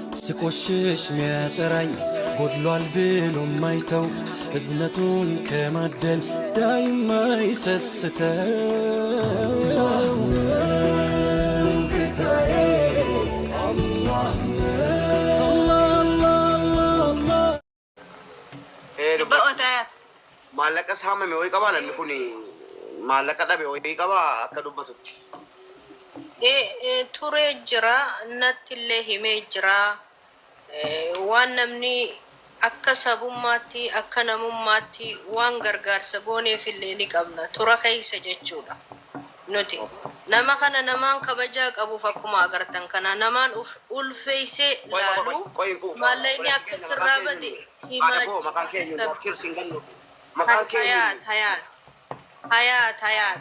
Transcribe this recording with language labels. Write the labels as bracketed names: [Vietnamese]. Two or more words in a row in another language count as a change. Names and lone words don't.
[Amharic] ስቆሽሽ ሚያጠራኝ ጎድሏል ብሎ ማይተው እዝነቱን ከማደል ዳይማ ይሰስተው ጌታዬ አላህ [Oromo] maallaqa saamame wayii qabaa namni kun maallaqa dhabe wayii qabaa akka dubbatutti. Turee jira nattillee himee jira waan namni akka sabummaatti akka namummaatti waan gargaarsa gooneefillee ni qabna tura keessa jechuudha nuti nama kana namaan kabajaa qabuuf akkuma agartan kana namaan ulfeessee laalu maallayni akka irraa bade himaa hayat